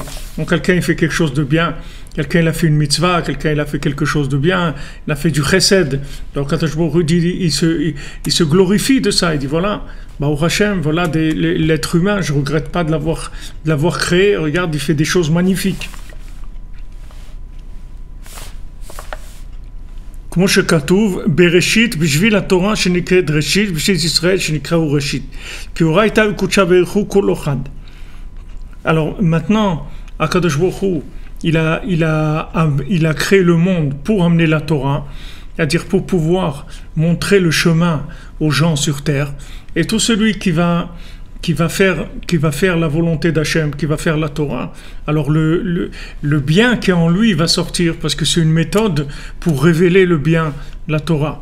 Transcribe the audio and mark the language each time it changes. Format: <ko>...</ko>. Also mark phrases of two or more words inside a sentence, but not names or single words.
<fr>Donc quelqu'un il fait quelque chose de bien, quelqu'un il a fait une mitzvah, quelqu'un il a fait quelque chose de bien, il a fait du chesed. Donc</fr> <he>הקדוש ברוך הוא</he> <fr>dit, il se glorifie de ça. Il dit voilà,</fr> <he>ברוך השם,</he> <fr>voilà l'être humain, je regrette pas de l'avoir créé. Regarde, il fait des choses magnifiques.</fr> <he>כמו שכתוב, בראשית בשביל התורה שנקראת ראשית, בשביל ישראל שנקראו ראשית. כי אורייתא וקודשא בריך הוא כל אחד.</he> <fr>Alors maintenant,</fr> <he>הקדוש ברוך הוא,</he> <fr>il a créé le monde pour amener la Torah, c'est-à-dire pour pouvoir montrer le chemin aux gens sur terre. Et tout celui qui va faire la volonté d'Hachem, qui va faire la Torah, alors le bien qui est en lui va sortir, parce que c'est une méthode pour révéler le bien, la Torah.</fr>